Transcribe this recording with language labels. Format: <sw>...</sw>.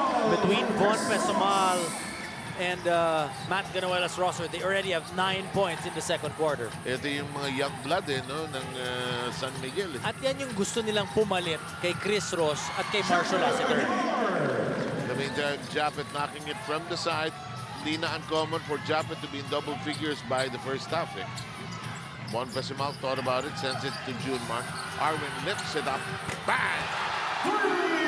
<en>Between Von Pesumal and Matt Ganuela's roster, they already have 9 points in the second quarter.</en> <tl>Ito yung mga young blood no, ng San Miguel. At yan yung gusto nilang pumalit kay Chris Ross at kay Marshall Lassiter.</tl> <en>In the meantime, Japet knocking it from the side.</en> <tl>Hindi na</tl> <en>uncommon for Japet to be in double figures by the first half. Von Pesumal thought about it, sends it to Junmar. Arwin lifts it up. Bang!</en>